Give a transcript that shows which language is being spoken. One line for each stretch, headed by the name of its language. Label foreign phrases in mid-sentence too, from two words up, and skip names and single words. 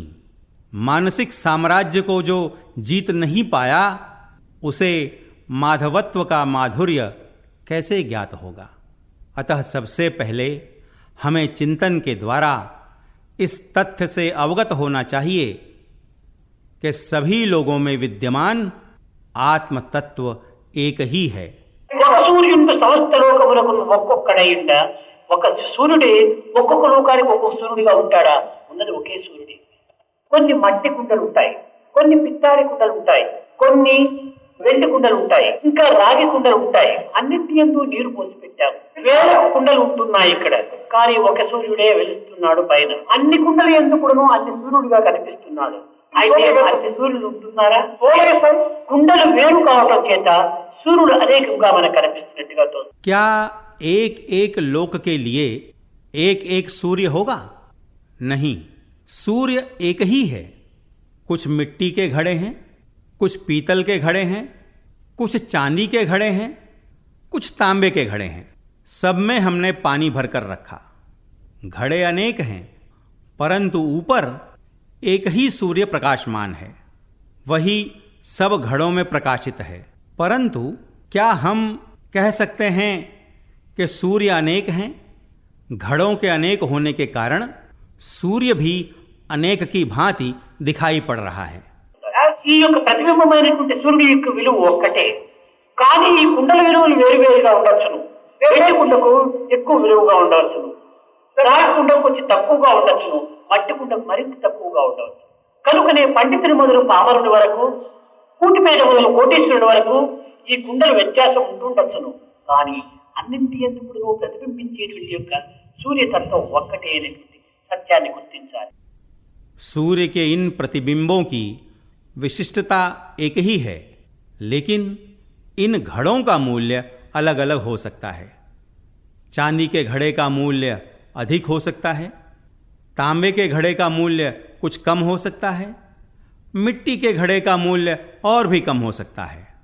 Hindi: मानसिक साम्राज्य को जो जीत नहीं पाया उसे माधवत्व का माधुर्य कैसे ज्ञात होगा? अतः सबसे पहले हमें चिंतन के द्वारा इस तथ्य से अवगत होना चाहिए कि सभी लोगों में विद्यमान आत्म तत्व एक ही है।
Telugu: ఒక సూర్యుడు సమస్త లోకములకు ఒక్కొక్కడై ఉండా, ఒక సూర్యుడే ఒక్కొక్క లోకానికి ఒక్కొక్క సూర్యుడిగా ఉంటాడా? ఉన్నది ఒకే సూర్యుడే. కొన్ని మట్టి కుండలు ఉంటాయి, కొన్ని పిత్తాడి కుండలు ఉంటాయి, కొన్ని వెండి కుండలు ఉంటాయి, ఇంకా రాగి కుండలు ఉంటాయి. అన్నింటి యందు నీరు పోసి పెట్టాము. వేల కుండలు ఉంటున్నాయి ఇక్కడ, కానీ ఒక సూర్యుడే వెలుస్తున్నాడు పైన. అన్ని కుండలు యందు కూడాను అన్ని సూర్యుడిగా కనిపిస్తున్నాడు. అయితే అన్ని సూర్యులు ఉంటున్నారా? కుండలు వేరు కావటం చేత సూర్య అనేకంగా మన కనిపిస్తున్నట్టుగా తోస్తుంది।
Hindi: क्या एक एक लोक के लिए एक एक सूर्य होगा? नहीं, सूर्य एक ही है। कुछ मिट्टी के घड़े हैं, कुछ पीतल के घड़े हैं, कुछ चांदी के घड़े हैं, कुछ तांबे के घड़े हैं। सब में हमने पानी भरकर रखा। घड़े अनेक हैं, परंतु ऊपर एक ही सूर्य प्रकाशमान है, वही सब घड़ों में प्रकाशित है। परंतु क्या हम कह सकते हैं कि सूर्य अनेक हैं? घड़ों के अनेक होने के कारण सूर्य भी अनेक की भांति दिखाई पड़ रहा है।
Telugu: ఈ యొక్క ప్రతిబింబమైనటువంటి సూర్యుడి యొక్క విలువ ఒక్కటే, కానీ ఈ కుండల విలువలు వేరువేరుగా ఉండొచ్చును. వెండి కుండకు ఎక్కువ విలువగా ఉండవచ్చును, రాగి కుండకు కొంచెం తక్కువగా ఉండొచ్చును, మట్టి కుండకు మరింత తక్కువగా ఉండవచ్చు. కనుకనే పండితుడి మొదలు పామరుడి వరకు, కూటిపేట మొదలు కోటీశ్వరుడి వరకు ఈ కుండల వ్యత్యాసం ఉంటుండొచ్చును. కానీ అన్నింటి ఎందుకు ప్రతిబింబించేటువంటి యొక్క సూర్యతత్వం ఒక్కటే అనేటువంటి సత్యాన్ని గుర్తించాలి।
Hindi: सूर्य के इन प्रतिबिंबों की विशिष्टता एक ही है, लेकिन इन घड़ों का मूल्य अलग अलग हो सकता है। चांदी के घड़े का मूल्य अधिक हो सकता है, तांबे के घड़े का मूल्य कुछ कम हो सकता है, मिट्टी के घड़े का मूल्य और भी कम हो सकता है।